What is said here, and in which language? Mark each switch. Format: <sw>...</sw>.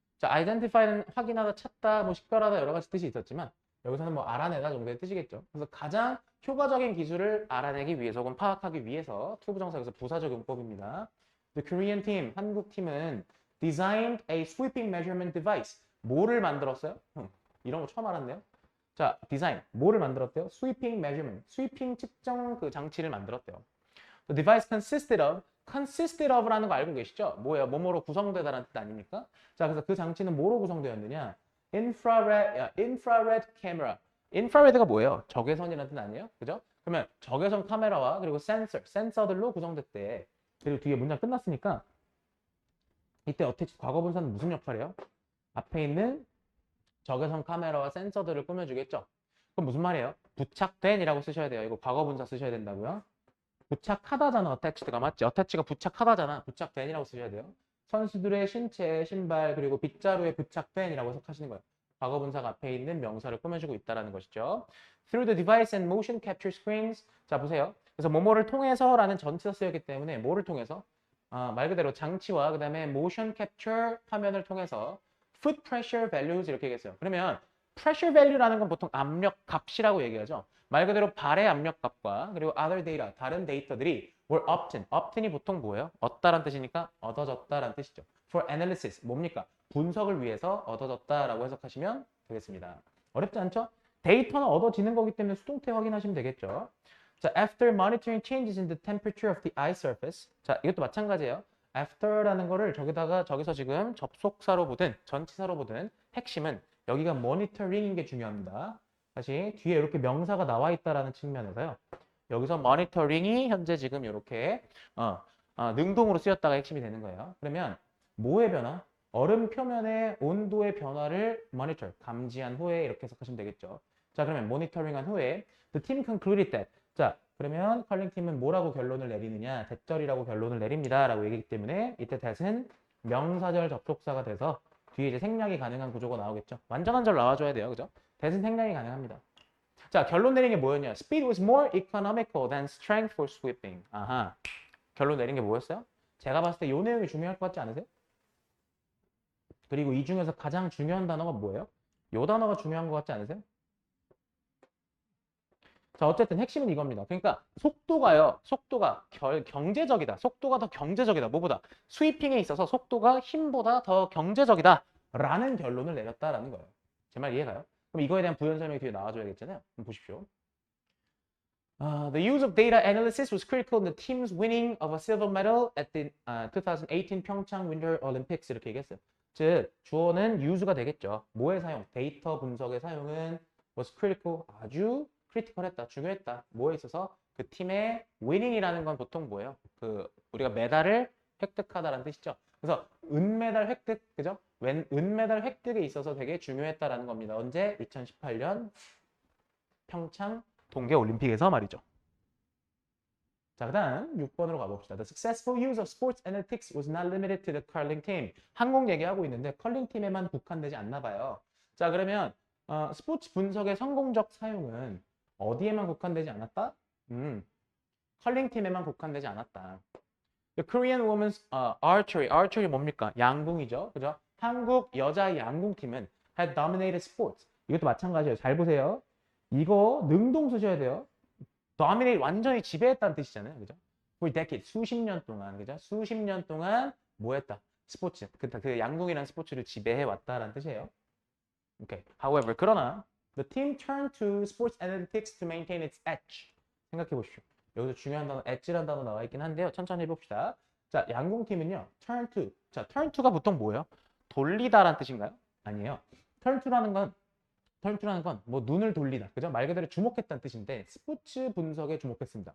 <ko>자, identify는 확인하다, 찾다, 뭐 식별하다 여러 가지 뜻이 있었지만 여기서는 뭐 알아내다 정도의 뜻이겠죠. 그래서 가장 효과적인 기술을 알아내기 위해서 혹은 파악하기 위해서 투부정사에서 부사적 용법입니다.</ko> <en>The Korean team,</en> <ko>한국 팀은</ko> <en>designed a sweeping measurement device.</en> <ko>뭐를 만들었어요? 이런 거 처음 알았네요. 자, 디자인. 뭐를 만들었대요? sweeping measurement. 스위핑 측정 그 장치를 만들었대요.</ko> <en>The device consisted of</en> <ko>라는 거 알고 계시죠? 뭐예요? 뭐뭐로 구성되다라는 뜻 아닙니까? 자, 그래서 그 장치는 뭐로 구성되었느냐? infrared camera. infrared가 뭐예요? 적외선이라는 뜻 아니에요? 그죠? 그러면 적외선 카메라와 그리고 센서들로 구성됐대. 그리고 뒤에 문장 끝났으니까 이때 어택 과거분사는 무슨 역할이에요? 앞에 있는 적외선 카메라와 센서들을 꾸며주겠죠? 그럼 무슨 말이에요? 부착된이라고 쓰셔야 돼요. 이거 과거분사 쓰셔야 된다고요. 부착하다잖아. attached가 맞지? attach가 부착하다잖아. 부착된이라고 쓰셔야 돼요. 선수들의 신체, 신발, 그리고 빗자루에 부착된이라고 해석하시는 거예요. 과거분사가 앞에 있는 명사를 꾸며주고 있다는 것이죠.</ko> <en>Through the device and motion capture screens.</en> <ko>자, 보세요. 그래서 뭐뭐를 통해서라는 전치사 쓰였기 때문에 뭐를 통해서? 말 그대로 장치와 그 다음에 motion capture 화면을 통해서 foot pressure values 이렇게 얘기했어요. 그러면 pressure value라는 건 보통 압력 값이라고 얘기하죠. 말 그대로 발의 압력값과 그리고 other data, 다른 데이터들이 were obtain이 보통 뭐예요? 얻다란 뜻이니까 얻어졌다란 뜻이죠.</ko> <en>For analysis,</en> <ko>뭡니까? 분석을 위해서 얻어졌다라고 해석하시면 되겠습니다. 어렵지 않죠? 데이터는 얻어지는 거기 때문에 수동태 확인하시면 되겠죠.</ko> <en>자, after monitoring changes in the temperature of the eye surface.</en> <ko>자, 이것도 마찬가지예요. after라는 거를 저기서 지금 접속사로 보든 전치사로 보든 핵심은 여기가 monitoring인 게 중요합니다. 다시 뒤에 이렇게 명사가 나와 있다라는 측면에서요. 여기서 monitoring이 현재 지금 이렇게 능동으로 쓰였다가 핵심이 되는 거예요. 그러면 뭐의 변화? 얼음 표면의 온도의 변화를 monitor, 감지한 후에 이렇게 해석하시면 되겠죠. 자, 그러면 monitoring한 후에</ko> <en>the team concluded that.</en> <ko>자, 그러면 컬링 팀은 뭐라고 결론을 내리느냐? 대절이라고 결론을 내립니다. 라고 얘기했기 때문에 이때 that은 명사절 접속사가 돼서 뒤에 이제 생략이 가능한 구조가 나오겠죠. 완전한 절 나와줘야 돼요. 그죠? 대신 생략이 가능합니다. 자, 결론 내린 게 뭐였냐?</ko> <en>Speed was more economical than strength for sweeping.</en> <ko>아하. 결론 내린 게 뭐였어요? 제가 봤을 때 이 내용이 중요할 것 같지 않으세요? 그리고 이 중에서 가장 중요한 단어가 뭐예요? 이 단어가 중요한 것 같지 않으세요? 자, 어쨌든 핵심은 이겁니다. 그러니까 속도가 경제적이다. 속도가 더 경제적이다. 뭐보다? 스위핑에 있어서 속도가 힘보다 더 경제적이다. 라는 결론을 내렸다라는 거예요. 제 말 이해가요? 그럼 이거에 대한 부연 설명이 뒤에 나와줘야겠잖아요. 그럼 보십시오.</ko> <en>The use of data analysis was critical in the team's winning of a silver medal at the 2018 평창 Winter Olympics</en> <ko>이렇게 얘기했어요. 즉, 주어는 use가 되겠죠. 뭐의 사용? 데이터 분석의 사용은 was critical, 아주 크리티컬했다, 중요했다. 뭐에 있어서? 그 팀의 winning이라는 건 보통 뭐예요? 우리가 메달을 획득하다라는 뜻이죠. 그래서 은메달 획득, 그죠? 은메달 획득에 있어서 되게 중요했다라는 겁니다. 언제? 2018년 평창 동계올림픽에서 말이죠. 자, 그 다음 6번으로 가봅시다.</ko> <en>The successful use of sports analytics was not limited to the curling team.</en> <ko>항공 얘기하고 있는데 컬링 팀에만 국한되지 않나 봐요. 자, 그러면 스포츠 분석의 성공적 사용은 어디에만 국한되지 않았다? 컬링 팀에만 국한되지 않았다.</ko> <en>The Korean women's archery</en> <ko>뭡니까? 양궁이죠. 그죠? 한국 여자 양궁팀은</ko> <en>had dominated sports.</en> <ko>이것도 마찬가지예요. 잘 보세요. 이거 능동 쓰셔야 돼요. dominate 완전히 지배했다는 뜻이잖아요. 그죠?</ko> <en>For decades,</en> <ko>수십 년 동안, 그죠? 수십 년 동안 뭐 했다? 스포츠. 그 양궁이라는 스포츠를 지배해 왔다라는 뜻이에요.</ko> <en>Okay. However,</en> <ko>그러나</ko> <en>the team turned to sports analytics to maintain its edge.</en> <ko>생각해 보십시오. 여기서 중요한 단어 edge라는 단어 나와 있긴 한데요. 천천히 해봅시다. 자, 양궁팀은요. turn to. 자, turn to가 보통 뭐예요? 돌리다라는 뜻인가요? 아니에요. turn to라는 건 뭐 눈을 돌리다. 그죠? 말 그대로 주목했다는 뜻인데 스포츠 분석에 주목했습니다.</ko>